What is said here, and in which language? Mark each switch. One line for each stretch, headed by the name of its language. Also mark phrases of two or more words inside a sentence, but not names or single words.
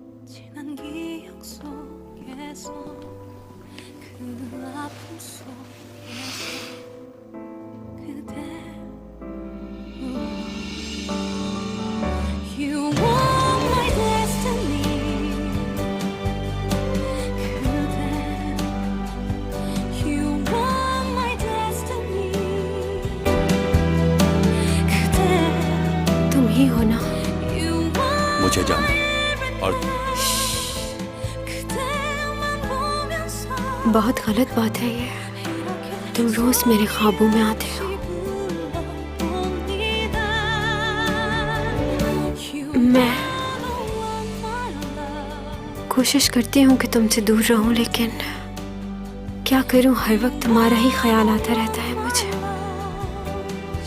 Korean: 지난 기억 속에서 그 아픔 속에서 그대
English: You are my destiny
Korean: 그대
English: You are my destiny
Korean: 그대
Hindi: तुम ही हो ना?
English: You are
Hindi: मुझे जाना है। और
Korean: 그대만 보면서
Hindi: बहुत गलत बात है ये। तुम रोज मेरे ख्वाबों में आते हो। मैं कोशिश करती हूँ कि तुमसे दूर रहूं, लेकिन क्या करूँ, हर वक्त तुम्हारा ही ख्याल आता रहता है मुझे।